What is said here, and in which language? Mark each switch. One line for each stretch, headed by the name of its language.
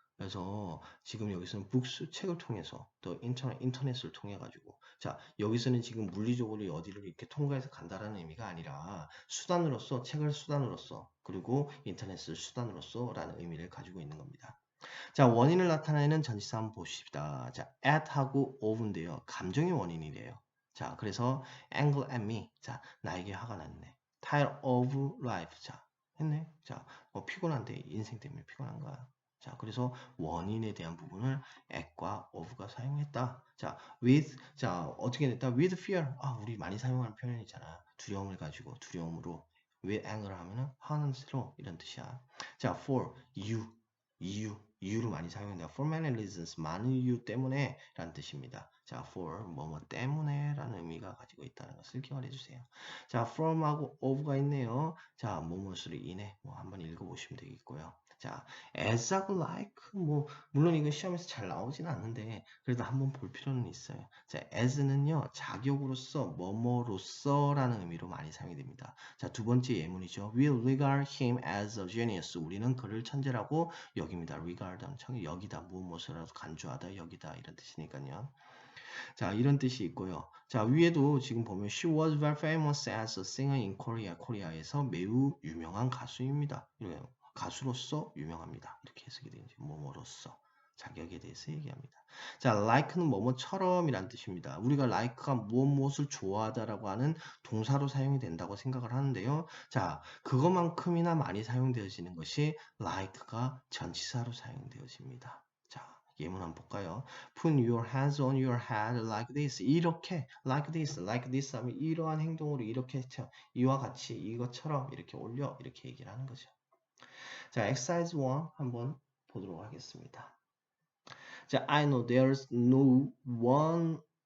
Korean: 그래서 지금 여기서는 books 책을 통해서 또 인터넷을 통해 가지고 자 여기서는 지금 물리적으로 어디를 이렇게 통과해서 간다라는 의미가 아니라 수단으로서 책을 수단으로서 그리고 인터넷을 수단으로서라는 의미를 가지고 있는 겁니다. 자 원인을 나타내는 전치사 한번 보십시다. 자 at하고 of인데요. 감정의 원인이래요. 자 그래서
English: angry at me.
Korean: 자 나에게 화가 났네.
English: tired of life.
Korean: 자, 했네. 자, 피곤한데 인생 때문에 피곤한 거야. 자, 그래서 원인에 대한 부분을 at과 of가 사용했다. 자, with. 자, 어떻게 됐다?
English: with fear.
Korean: 아, 우리 많이 사용하는 표현이잖아. 두려움을 가지고 두려움으로.
English: with anger
Korean: 하면은 화는 스로 이런 뜻이야. 자, for 이유를 많이 사용한다.
English: For many reasons,
Korean: 많은 이유 때문에 라는 뜻입니다. 자, for 뭐뭐 때문에 라는 의미가 가지고 있다는 것을 기억해 주세요. 자, from하고 of가 있네요. 자, 뭐뭐를 인해 한번 읽어보시면 되겠고요. 자, as하고 like 물론 이건 시험에서 잘 나오진 않는데 그래도 한번 볼 필요는 있어요. 자, as는요 자격으로서 뭐뭐로서라는 의미로 많이 사용이 됩니다. 자, 두 번째 예문이죠.
English: We regard him as a genius.
Korean: 우리는 그를 천재라고 여깁니다. regard 하면 여기다 무엇이라도 간주하다 여기다 이런 뜻이니까요. 자, 이런 뜻이 있고요. 자, 위에도 지금 보면
English: she was very famous as a singer in Korea.
Korean: 코리아에서 매우 유명한 가수입니다. 가수로서 유명합니다. 이렇게 해석이 되는지 뭐뭐로서 자격에 대해서 얘기합니다. 자, like는 뭐뭐처럼이란 뜻입니다. 우리가 like가 무엇을 좋아하다라고 하는 동사로 사용이 된다고 생각을 하는데요. 자, 그것만큼이나 많이 사용되어지는 것이 like가 전치사로 사용되어집니다. 자, 예문 한번 볼까요?
English: Put your hands on your head like this.
Korean: 이렇게
English: like this
Korean: 하면 이러한 행동으로 이렇게 이와 같이 이것처럼 이렇게 올려 이렇게 얘기를 하는 거죠. 자, exercise 1 한번 보도록 하겠습니다. 자,
English: I know there's no one.